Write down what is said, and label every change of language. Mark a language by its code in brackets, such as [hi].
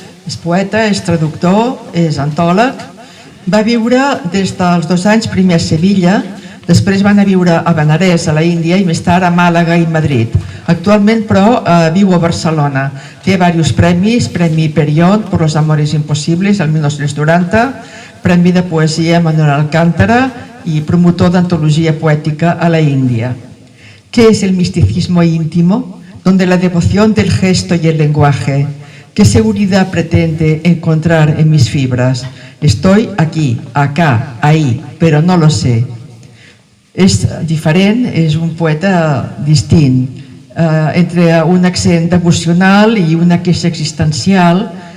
[ca] És poeta, és traductor, és antòleg. Va viure des dels 2 anys primer a Sevilla, després va anar a viure a Benarés, a la Índia, i més tard a Màlaga i Madrid. Actualment, però, viu a Barcelona. Té diversos premis, Premi Period per Los Amores Imposibles, el 1990, Premi de Poesia Manuel Alcántara i promotor d'antologia poètica a la Índia. [es] ¿Qué es el misticismo íntimo? Donde la devoción del gesto y el lenguaje. ¿Qué seguridad pretende encontrar en mis fibras? Estoy aquí, acá, ahí, pero no lo sé. [ca] És diferent, és un poeta distint, entre un accent devocional i una queixa existencial.